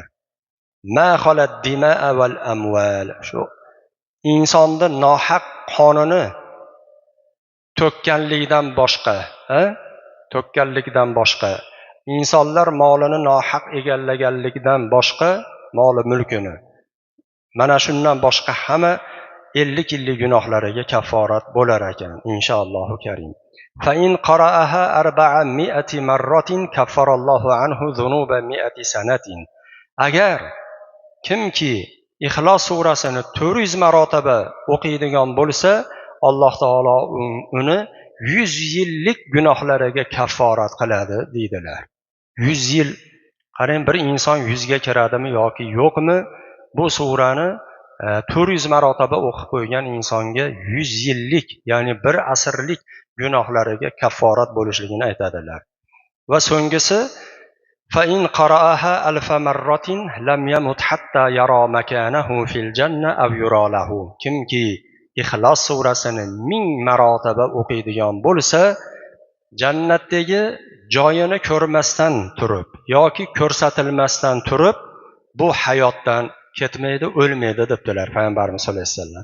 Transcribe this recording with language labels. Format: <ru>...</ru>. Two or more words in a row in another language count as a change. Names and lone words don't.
<ar>ما خلا الدماء والأموال,</ar> <uz>shu insonni nohaq qonini to'kkanlikdan boshqa, insonlar molini nohaq egallaganlikdan boshqa, moli mulkini, mana shundan boshqa hamma 50 yillik gunohlariga kafforat bo'lar ekan,</uz> <ar>إن شاء الله كريم. فإن قرأها 400 مرة كفر الله عنه ذنوب 100 سنة,</ar> <uz>agar kimki Ixlos surasini 400 marotaba o'qiydigan bo'lsa, Alloh taolo uni 100 yillik gunohlariga kafforat qiladi deydilar. 100 yil, qarang, bir inson 100 ga kiradimi yoki yo'qmi, bu surani 400 marotaba o'qib qo'ygan insonga 100 yillik, ya'ni bir asrlik gunohlariga kafforat bo'lishligini aytadilar. Va so'nggisi</uz> <ar>فإن قرأها 1000 مرة لم يمت حتى يرى مكانه في الجنة أو يرى له,</ar> <uz>kimki Ixlos surasini 1000 marotaba o'qiydigan bo'lsa, jannatdagi joyini ko'rmasdan turib yoki ko'rsatilmasdan turib bu hayotdan ketmaydi, o'lmaydi debdilar Payg'ambarimiz</uz> <ar>صلى الله عليه وسلم.</ar>